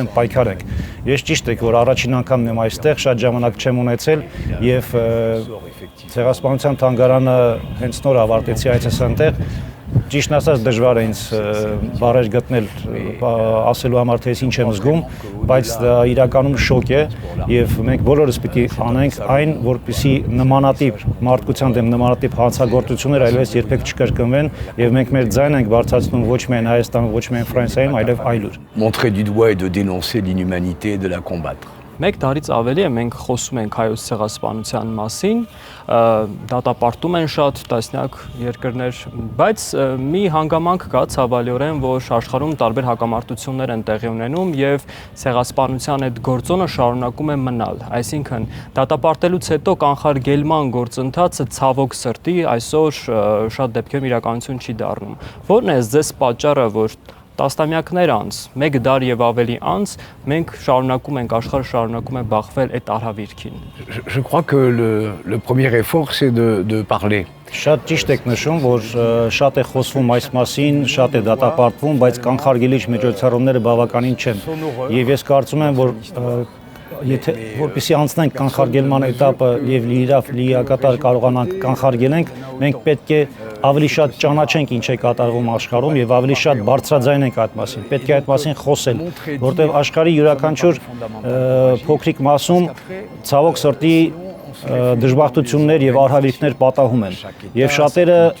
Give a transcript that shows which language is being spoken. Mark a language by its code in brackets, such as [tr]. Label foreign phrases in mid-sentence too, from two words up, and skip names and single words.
[hy] դեմ պայքարենք։ Ես ճիշտ եք, որ առաջին անգամն եմ այստեղ, շատ ժամանակ չեմ ունեցել եւ ցեղասպանության թանգարանը հենց նոր ավարտեցի այցս այնտեղ։ Ճիշտն ասած դժվար է ինձ բառեր գտնել ասելու համար, թե ինչ եմ զգում, բայց դա իրականում շոկ է եւ մենք բոլորս պիտի անենք այն, որպեսզի նմանատիպ մարդկության դեմ նմանատիպ հանցագործություններ այլևս երբեք չկրկնվեն եւ մենք մեր ձայնը ենք բարձրացնում ոչ միայն Հայաստանում, ոչ միայն Ֆրանսիայում, այլև այլուր։ [fr] Montrer du doigt et de dénoncer l'inhumanité et de la combattre. [hy] Մեկ տարից ավելի է մենք խոսում ենք հայոց ցեղասպանության մասին, դատապարտում են շատ տասնյակ երկրներ, բայց մի հանգամանք կա ցավալիորեն, որ աշխարհում տարբեր հակամարտություններ են տեղի ունենում եւ ցեղասպանության այդ գործոնը շարունակում է մնալ։ Այսինքն դատապարտելուց հետո կանխարգելման գործընթացը ցավոք սրտի այսօր շատ դեպքերում իրականություն չի դառնում։ Որն է ձեզ պատճառը, որ տասնամյակներ անց, մեկ դար եւ ավելի անց մենք շարունակում ենք աշխարհը շարունակում է բախվել այդ արհավիրքին։ [fr] Je crois que le premier effort c'est de parler. [hy] Շատ ճիշտ եք նշում, որ շատ է խոսվում այս մասին, շատ է դատապարտվում, բայց կանխարգելիչ միջոցառումները բավականին չեն։ Եվ ես կարծում եմ, որ եթե որպեսզի անցնենք կանխարգելման этаպը եւ լիակատար կարողանանք կանխարգելենք, մենք պետք է ավելի շատ ճանաչենք ինչ է կատարվում աշխարհում եւ ավելի շատ բարձրաձայնենք այդ մասին։ Պետք է այդ մասին խոսել, որտեղ աշխարհի յուրաքանչյուր փոքրիկ մասում ցավոք սրտի դժբախտություններ եւ արհավիրքներ պատահում են եւ շատերը